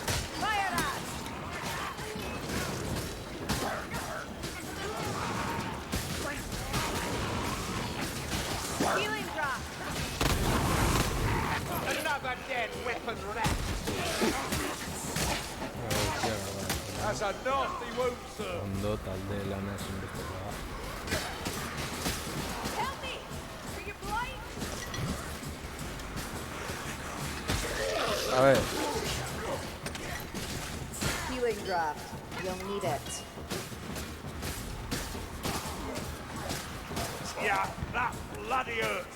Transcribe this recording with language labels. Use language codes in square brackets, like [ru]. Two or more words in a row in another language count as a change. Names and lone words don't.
[en] Fire at! Healing drop. Another dead weapon left. That's a nasty wound, sir. [eu] Ondo talde lana ezinbestekoa. [en] Help me! Are you blind? [es] A ver, [en] Healing draft. You'll need it. Yeah, that bloody hurts.